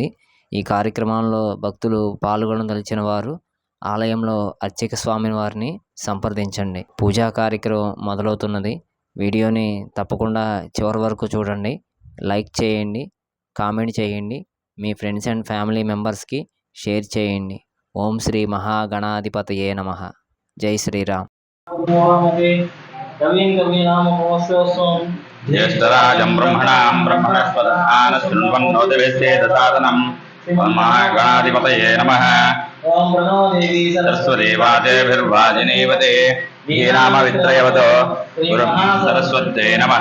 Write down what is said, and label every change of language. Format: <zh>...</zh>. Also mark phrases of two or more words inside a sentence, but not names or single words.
<te>ఈ కార్యక్రమంలో భక్తులు పాల్గొనదలిచిన వారు ఆలయంలో అర్చక స్వామి వారిని సంప్రదించండి. పూజా కార్యక్రమం మొదలవుతున్నది. వీడియోని తప్పకుండా చివరి వరకు చూడండి. లైక్ చేయండి, కామెంట్ చేయండి, మీ</te> <en>friends and family members</en> <te>షేర్ చేయండి.</te> <sa>ఓం శ్రీ మహాగణాధిపతయే నమః.</sa> <hi>जय श्रीराम.</hi> <sa>ज्येष्ठराजं ब्रह्मणां ब्रह्मणस्पदान शृण्वन्नोतिवेद्येतसादनं महागणाधिपतये नमः। ओम प्रणो देवी सरस्वती वाजेभिर्वाजिनीवते धीनामवित्रयवतो गुरुं सरस्वत्यै नमः।</sa>